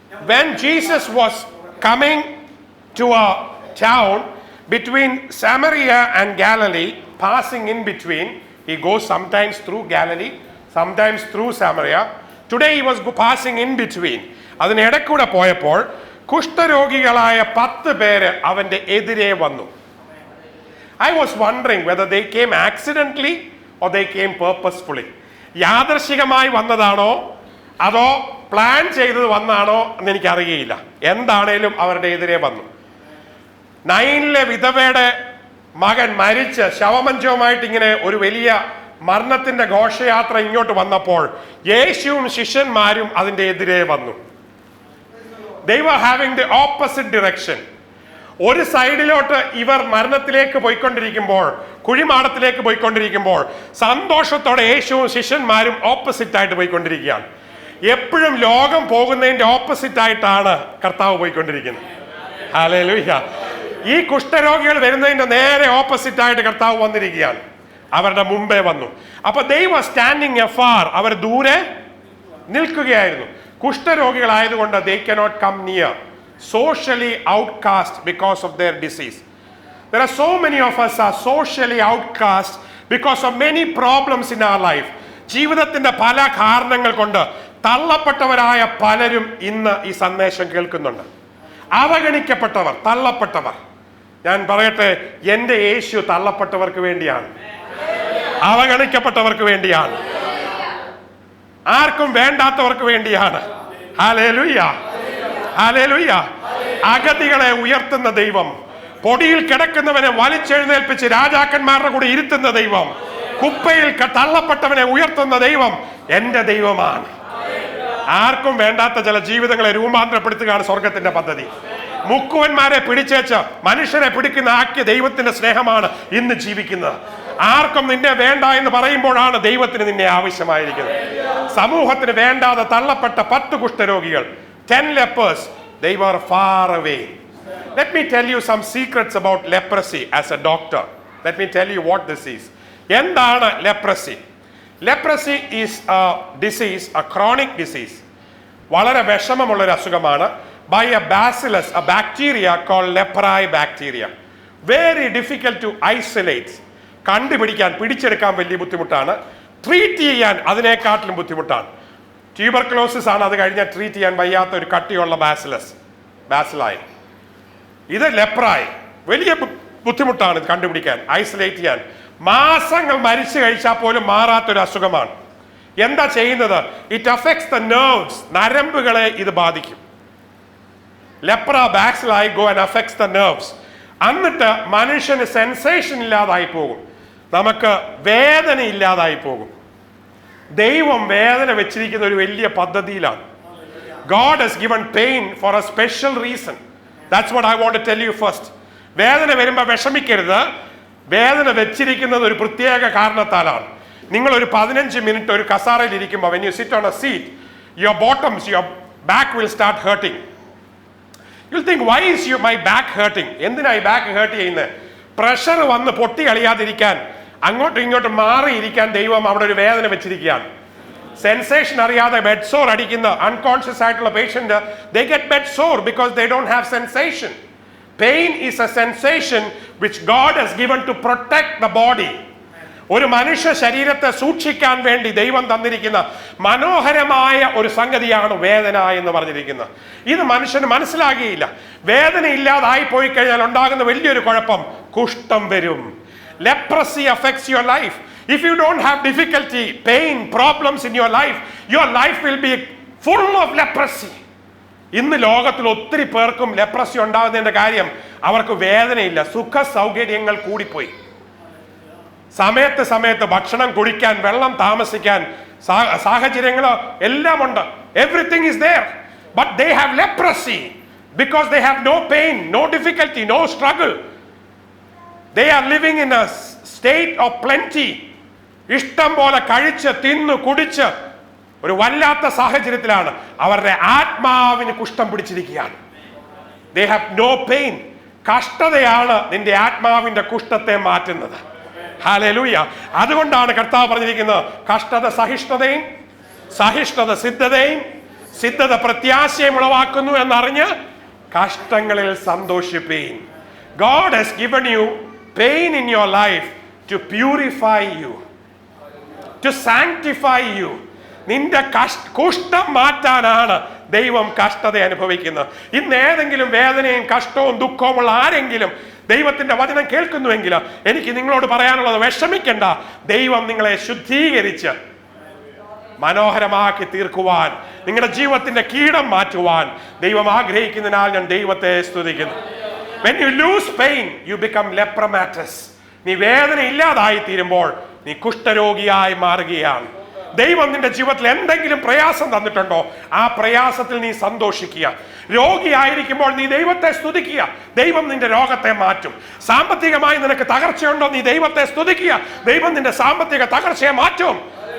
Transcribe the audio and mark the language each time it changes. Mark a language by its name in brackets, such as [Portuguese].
[English] When Jesus was coming to a town between Samaria and Galilee, passing in between, he goes sometimes through Galilee, sometimes through Samaria. Today he was passing in between. [Malayalam] അതിനിടക്കൂടെ പോയപ്പോൾ കുഷ്ഠരോഗികളായ 10 പേര് അവന്റെ എതിരെ വന്നു. [English] I was wondering whether they came accidentally or they came purposefully. [Malayalam] യാദർശികമായി വന്നതാണോ അതോ plan ചെയ്തത് വന്നാണോ എന്ന് എനിക്കറിയില്ല. എന്താണേലും അവരുടെ എതിരെ വന്നു. നൈനിലെ വിധവയുടെ മകൻ മരിച്ച് ശവമഞ്ചവുമായിട്ട് ഇങ്ങനെ ഒരു വലിയ മരണത്തിന്റെ ഘോഷയാത്ര ഇങ്ങോട്ട് വന്നപ്പോൾ യേശുവും ശിഷ്യന്മാരും അതിന്റെ എതിരെ വന്നു. [English] They were having the opposite direction. [Malayalam] ഒരു സൈഡിലോട്ട് ഇവർ മരണത്തിലേക്ക് പോയിക്കൊണ്ടിരിക്കുമ്പോൾ, കുഴിമാടത്തിലേക്ക് പോയിക്കൊണ്ടിരിക്കുമ്പോൾ, സന്തോഷത്തോടെ യേശുവും ശിഷ്യന്മാരും ഓപ്പോസിറ്റ് ആയിട്ട് പോയിക്കൊണ്ടിരിക്കുകയാണ്. എപ്പോഴും ലോകം പോകുന്നതിന്റെ ഓപ്പോസിറ്റ് ആയിട്ടാണ് കർത്താവ് പോയിക്കൊണ്ടിരിക്കുന്നത്. ഹല്ലേലൂയ. ഈ കുഷ്ഠരോഗികൾ വരുന്നതിന്റെ നേരെ ഓപ്പോസിറ്റ് ആയിട്ട് കർത്താവ് വന്നിരിക്കുകയാണ്. അവരുടെ മുമ്പേ വന്നു. അപ്പൊ [English] they were standing afar. [Malayalam] അവർ ദൂരെ നിൽക്കുകയായിരുന്നു. കുഷ്ഠരോഗികളായതുകൊണ്ട് [English] they cannot come near. Socially outcast because of their disease. There are so many of us are socially outcast because of many problems in our life. [Malayalam] ജീവിതത്തിന്റെ പല കാരണങ്ങൾ കൊണ്ട് തള്ളപ്പെട്ടവരായ പലരും ഇന്ന് ഈ സന്ദേശം കേൾക്കുന്നുണ്ട്. അവഗണിക്കപ്പെട്ടവർ, തള്ളപ്പെട്ടവർ. ഞാൻ പറയട്ടെ, എൻ്റെ യേശു തള്ളപ്പെട്ടവർക്ക് വേണ്ടിയാണ്, അവഗണിക്കപ്പെട്ടവർക്ക് വേണ്ടിയാണ്, ആർക്കും വേണ്ടാത്തവർക്ക് വേണ്ടിയാണ്. Hallelujah, hallelujah. അഗതികളെ ഉയർത്തുന്ന ദൈവം, പൊടിയിൽ കിടക്കുന്നവനെ വലിച്ചെഴുന്നേൽപ്പിച്ച് രാജാക്കന്മാരുടെ കൂടെ ഇരുത്തുന്ന ദൈവം, കുപ്പയിൽ തള്ളപ്പെട്ടവനെ ഉയർത്തുന്ന ദൈവം എൻ്റെ ദൈവമാണ്. ആർക്കും വേണ്ടാത്ത ചില ജീവിതങ്ങളെ രൂപാന്തരപ്പെടുത്തുകയാണ് സ്വർഗത്തിന്റെ പദ്ധതി. മുക്കുവന്മാരെ പിടിച്ചേച്ച് മനുഷ്യരെ പിടിക്കുന്ന ആക്കിയ ദൈവത്തിന്റെ സ്നേഹമാണ് ഇന്ന് ജീവിക്കുന്നത്. ആർക്കും നിന്നെ വേണ്ട എന്ന് പറയുമ്പോഴാണ് ദൈവത്തിന് നിന്നെ ആവശ്യമായിരിക്കുന്നത്. സമൂഹത്തിന് വേണ്ടാതെ തള്ളപ്പെട്ട 10 കുഷ്ഠരോഗികൾ, [English] 10 lepers, they were far away. Let me tell you some secrets about leprosy as a doctor. Let me tell you what this is. [Malayalam] എന്താണ് leprosy? [English] Leprosy is a disease, a chronic disease. [Malayalam] വളരെ വിഷമമുള്ളൊരു അസുഖമാണ്. [English] By a bacillus, a bacteria called lepri bacteria. Very difficult to isolate. [Malayalam] കണ്ടുപിടിക്കാൻ, പിടിച്ചെടുക്കാൻ വലിയ ബുദ്ധിമുട്ടാണ്. Treat ചെയ്യാൻ അതിനേക്കാട്ടിലും ബുദ്ധിമുട്ടാണ്. Tuberculosis ആണ് അത് കഴിഞ്ഞാൽ ട്രീറ്റ് ചെയ്യാൻ വയ്യാത്ത ഒരു കട്ടിയുള്ള ബാസിലായി. ഇത് ലെപ്രായി, വലിയ ബുദ്ധിമുട്ടാണ് ഇത് കണ്ടുപിടിക്കാൻ, ഐസൊലേറ്റ് ചെയ്യാൻ. മാസങ്ങൾ മരിച്ചു കഴിച്ചാൽ പോലും മാറാത്തൊരു അസുഖമാണ്. എന്താ ചെയ്യുന്നത്? [English] it affects the nerves, [Malayalam] നരമ്പുകളെ ഇത് ബാധിക്കും. [English] Lepra bacilli go and affects the nerves. [Malayalam] എന്നിട്ട് മനുഷ്യന് സെൻസേഷൻ ഇല്ലാതായി പോകും, നമുക്ക് വേദന ഇല്ലാതായി പോകും. ദൈവം വേദന വെച്ചിരിക്കുന്ന ഒരു വലിയ പദ്ധതിയിലാണ്. [English] God has given pain for a special reason. That's what I want to tell you first. [Malayalam] വേദന വരുമ്പോൾ വിഷമിക്കരുത്. വേദന വെച്ചിരിക്കുന്നത് ഒരു പ്രത്യേക കാരണത്താലാണ്. നിങ്ങൾ ഒരു 15 മിനിറ്റ് ഒരു കസാരയിൽ ഇരിക്കുമ്പോൾ, [English] when you sit on a seat, your bottoms, your back will start hurting. You'll think, why is my back hurting? [Malayalam] എന്തിനാ ഈ ബാക്ക് ഹേർട്ട് ചെയ്യുന്നത്? പ്രഷർ വന്ന് പൊട്ടി കളിയാതിരിക്കാൻ, അങ്ങോട്ടും ഇങ്ങോട്ടും മാറിയിരിക്കാൻ ദൈവം അവിടെ ഒരു വേദന വെച്ചിരിക്കുകയാണ്. സെൻസേഷൻ അറിയാതെ ബെഡ് സോർ അടിക്കുന്ന അൺകോൺഷ്യസ് ആയിട്ടുള്ള patient, [English] they get bed sore because they don't have sensation. Pain is a sensation which God has given to protect the body. [Malayalam] ഒരു മനുഷ്യ ശരീരത്തെ സൂക്ഷിക്കാൻ വേണ്ടി ദൈവം തന്നിരിക്കുന്ന മനോഹരമായ ഒരു സംഗതിയാണ് വേദന എന്ന് പറഞ്ഞിരിക്കുന്നത്. ഇത് മനുഷ്യന് മനസ്സിലാകിയില്ല. വേദന ഇല്ലാതായി പോയി കഴിഞ്ഞാൽ ഉണ്ടാകുന്ന വലിയൊരു കുഴപ്പം, കുഷ്ഠം വരും. [English] Leprosy affects your life. If you don't have difficulty, pain, problems in your life will be full of leprosy. [Malayalam] ഇന്ന് ലോകത്തിൽ ഒത്തിരി പേർക്കും ലെപ്രസി ഉണ്ടാകുന്നതിന്റെ കാര്യം അവർക്ക് വേദനയില്ല, സുഖ സൗകര്യങ്ങൾ കൂടിപ്പോയി. സമയത്ത് ഭക്ഷണം കുടിക്കാൻ, വെള്ളം താമസിക്കാൻ സാഹചര്യങ്ങൾ എല്ലാം ഉണ്ട്. [English] Everything is there, but they have leprosy because they have no pain, no difficulty, no struggle. They are living in a state of plenty. [Malayalam] ഇഷ്ടം പോലെ കഴിച്ച് തിന്നു കുടിച്ച് ഒരു വല്ലാത്ത സാഹചര്യത്തിലാണ്. അവരുടെ ആത്മാവിന് കുഷ്ഠം പിടിച്ചിരിക്കുകയാണ്. [English] They have no pain. [Malayalam] കഷ്ടതയാണ് നിന്റെ ആത്മാവിന്റെ കുഷ്ഠത്തെ മാറ്റുന്നത്. ഹല്ലേലൂയ. അതുകൊണ്ടാണ് കർത്താവ് പറഞ്ഞിരിക്കുന്നത്, കഷ്ടത സഹിഷ്ണുതയും, സഹിഷ്ണുത സിദ്ധതയും, സിദ്ധത പ്രത്യാശയും ഉളവാക്കുന്നു എന്നറിഞ്ഞ് കഷ്ടങ്ങളിൽ സന്തോഷിപ്പീൻ. [English] God has given you pain in your life to purify you, to sanctify you. [Malayalam] നിന്റെ കുഷ്ഠം മാറ്റാനാണ് ദൈവം കഷ്ടത അനുഭവിക്കുന്നത്. ഇന്ന് ഏതെങ്കിലും വേദനയും കഷ്ടവും ദുഃഖവും ഉള്ള ആരെങ്കിലും ദൈവത്തിന്റെ വചനം കേൾക്കുന്നുവെങ്കിൽ എനിക്ക് നിങ്ങളോട് പറയാനുള്ളത്, വിഷമിക്കണ്ട. ദൈവം നിങ്ങളെ ശുദ്ധീകരിച്ച് മനോഹരമാക്കി തീർക്കുവാൻ, നിങ്ങളുടെ ജീവിതത്തിന്റെ കീടം മാറ്റുവാൻ ദൈവം ആഗ്രഹിക്കുന്നതിനാൽ ഞാൻ ദൈവത്തെ സ്തുതിക്കുന്നു. [English] When you lose pain, you become lepromatous. [Malayalam] നീ വേദന ഇല്ലാതായി തീരുമ്പോൾ നീ കുഷ്ഠരോഗിയായി മാറുകയാണ്. ദൈവം നിന്റെ ജീവിതത്തിൽ എന്തെങ്കിലും പ്രയാസം തന്നിട്ടുണ്ടോ? ആ പ്രയാസത്തിൽ നീ സന്തോഷിക്കുക. രോഗിയായിരിക്കുമ്പോൾ നീ ദൈവത്തെ സ്തുതിക്കുക. ദൈവം നിന്റെ രോഗത്തെ മാറ്റും. സാമ്പത്തികമായി നിനക്ക് തകർച്ചയുണ്ടോ? നീ ദൈവത്തെ സ്തുതിക്കുക. ദൈവം നിന്റെ സാമ്പത്തിക തകർച്ചയെ മാറ്റും.